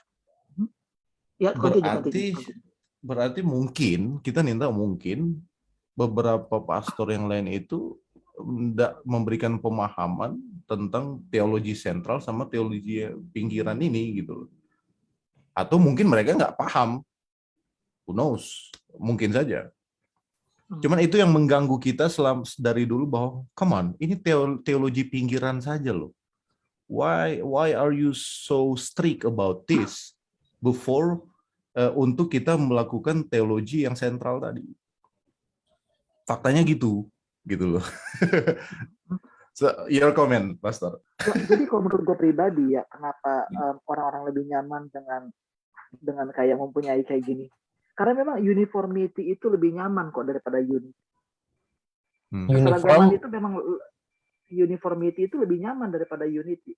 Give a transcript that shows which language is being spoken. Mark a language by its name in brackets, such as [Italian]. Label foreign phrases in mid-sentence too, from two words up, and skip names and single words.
[Indonesian] berarti mungkin kita mungkin beberapa pastor yang lain itu tidak memberikan pemahaman tentang teologi sentral sama teologi pinggiran ini gitu. Atau mungkin mereka nggak paham. [English] Who knows? [Indonesian] Mungkin saja. Cuman itu yang mengganggu kita dari dulu bahwa [English] come on, [Indonesian] ini teologi pinggiran saja loh. [English] Why are you so strict about this before [Indonesian] untuk kita melakukan teologi yang sentral tadi? Faktanya gitu loh. [English] So, your comment, Pastor. [Indonesian] Jadi kalau menurut gue pribadi ya, kenapa orang-orang lebih nyaman dengan kayak mempunyai kayak gini? Karena memang uniformity itu lebih nyaman kok daripada unity. Keseragaman itu memang uniformity itu lebih nyaman daripada unity.